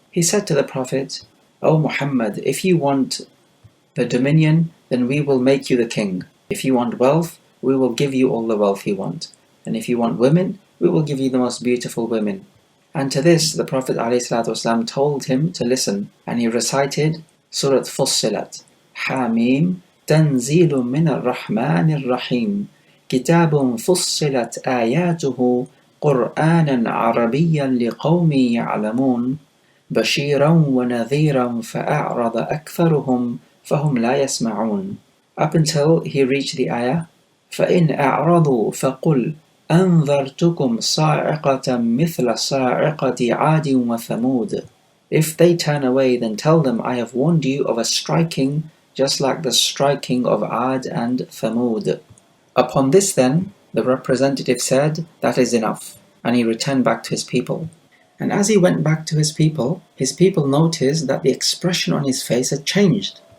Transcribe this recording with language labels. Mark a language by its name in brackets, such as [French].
[English] He said to the Prophet, "O Muhammad, if you want the dominion, then we will make you the king. If you want wealth, we will give you all the wealth you want. And if you want women, we will give you the most beautiful women." And to this, the Prophet ﷺ told him to listen, and he recited Surah Fussilat, Hamim, [Arabic] تنزيل من الرحمن الرحيم كتاب فصلت آياته قرآنا عربيا لقوم يعلمون بشيرا ونذيرا فأعرض أكثرهم فهم لا يسمعون. [English] Up until he reached the ayah [Arabic] فإن أعرضوا فقل أنذرتكم صاعقة مثل صاعقة عاد وثمود. [English] If they turn away, then tell them, I have warned you of a striking just like the striking of Ad and Thamud. Upon this then, the representative said, that is enough, and he returned back to his people. And as he went back to his people noticed that the expression on his face had changed.